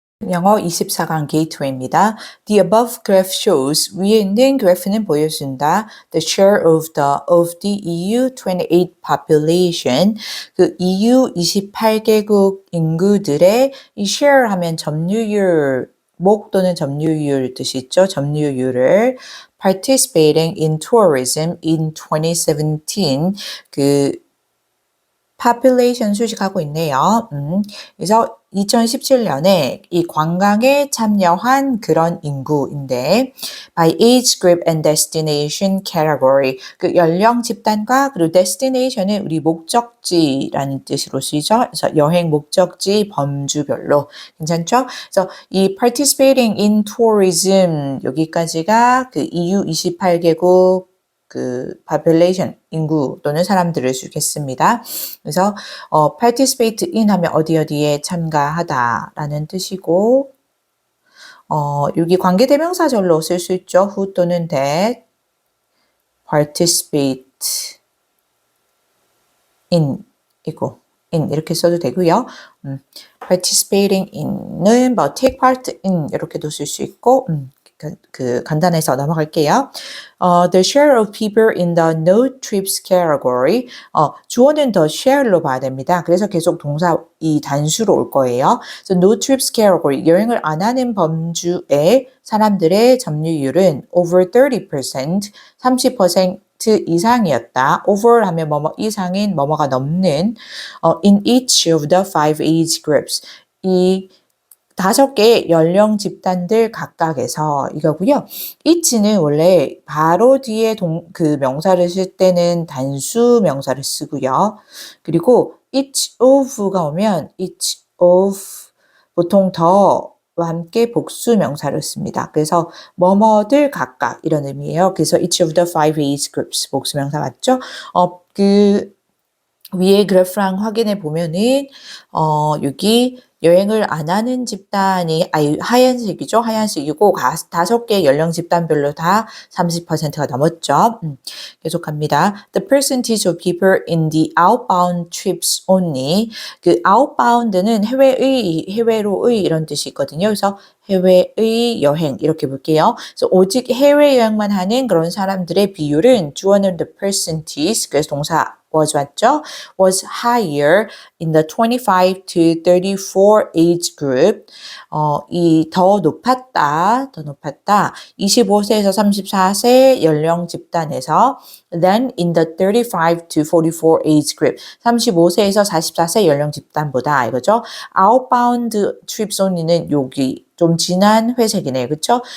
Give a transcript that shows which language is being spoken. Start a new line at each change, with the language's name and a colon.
Korean: 영어 24강 게이트웨이입니다.
English: The above graph shows
Korean: 위에 있는 그래프는 보여준다.
English: The share of the EU 28 population
Korean: 그 EU 28개국 인구들의 이 share 하면 점유율 목 또는 점유율 뜻이 있죠. 점유율을
English: participating in tourism in 2017 그 population
Korean: 수식하고 있네요. 그래서 2017년에 이 관광에 참여한 그런 인구인데
English: by age group and destination category
Korean: 그 연령 집단과 그리고 destination은 우리 목적지라는 뜻으로 쓰이죠. 그래서 여행 목적지 범주별로 괜찮죠? 그래서 이 participating in tourism 여기까지가 그 EU 28개국 그 population 인구 또는 사람들을 쓰겠습니다. 그래서 participate in 하면 어디에 참가하다라는 뜻이고 여기 관계대명사절로 쓸 수 있죠. who 또는
English: that participate in
Korean: 이고 in 이렇게 써도 되고요. participating in은 뭐
English: take part in
Korean: 이렇게도 쓸 수 있고 그 간단해서 넘어갈게요.
English: The share of people in the no trips category.
Korean: 주어는 the share로 봐야 됩니다. 그래서 계속 동사 이 단수로 올 거예요.
English: So no trips category.
Korean: 여행을 안 하는 범주의 사람들의 점유율은
English: over 30%,
Korean: 30% 이상이었다.
English: over
Korean: 하면 뭐뭐 이상인 뭐뭐가 넘는
English: in each of the 5 age groups.
Korean: 이 5개의 연령 집단들 각각에서 이거고요. each는 원래 바로 뒤에 그 명사를 쓸 때는 단수 명사를 쓰고요. 그리고 each of가 오면 each of 보통 더와 함께 복수 명사를 씁니다. 그래서 뭐뭐들 각각 이런 의미예요. 그래서
English: each of the 5 age groups
Korean: 복수 명사 맞죠? 그 위에 그래프랑 확인해 보면은 여기 여행을 안 하는 집단이 하얀색이죠. 하얀색이고 5개 연령 집단별로 다 30%가 넘었죠. 계속합니다.
English: The percentage of people in the outbound trips only.
Korean: 그 outbound는 해외로의 이런 뜻이 있거든요. 그래서 해외의 여행 이렇게 볼게요. 그래서 오직 해외 여행만 하는 그런 사람들의 비율은 주어는 the percentage 그래서 동사 was 맞죠?
English: was higher in the 25 to 34 age group.
Korean: 이 더 높았다. 25세에서 34세 연령 집단에서
English: than in the 35 to 44 age group.
Korean: 35세에서 44세 연령 집단보다 이거죠.
English: outbound trips only
Korean: 는 여기 좀 진한 회색이네요. 그렇죠?